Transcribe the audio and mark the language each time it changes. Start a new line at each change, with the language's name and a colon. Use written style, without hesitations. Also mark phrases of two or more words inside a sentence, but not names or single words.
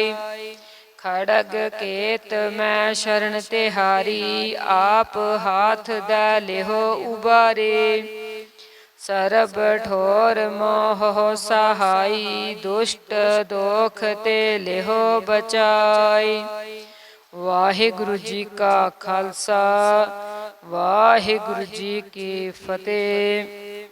Hindi: खड़ग केत मैं शरण तिहारी, आप हाथ दै लेहो उबारे। सरब ठोर मोह सहाई, दुष्ट दोख ते लेहो बचाई।
Punjabi: ਵਾਹਿਗੁਰੂ ਜੀ ਕਾ ਖ਼ਾਲਸਾ, ਵਾਹਿਗੁਰੂ ਜੀ ਕੀ ਫ਼ਤਿਹ।